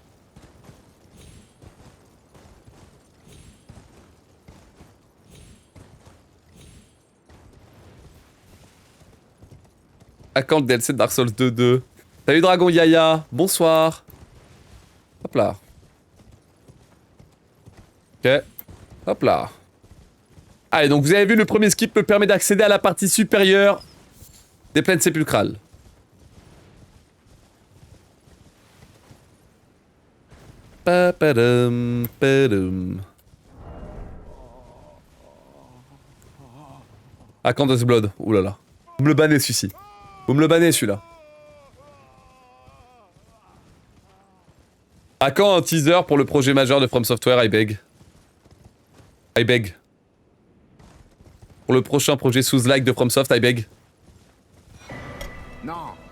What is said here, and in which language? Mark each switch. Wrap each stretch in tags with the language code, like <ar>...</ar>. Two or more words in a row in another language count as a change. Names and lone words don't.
<fr>À quand le DLC de Dark Souls 2-2? Salut Dragon Yaya, bonsoir. Hop là. Ok. Hop là. Allez, donc vous avez vu, le premier skip me permet d'accéder à la partie supérieure des plaines sépulcrales. Pa-pa-dum, pa-dum. À quand Dust Blood? Oulala. Vous me le bannez celui-ci. Vous me le bannez celui-là. À quand un teaser pour le projet majeur de From Software,</fr> <en>I beg? I beg.</en> <fr>Pour le prochain projet Souls-like de FromSoft,</fr> <en>I beg.</en> <fr>Non.</fr>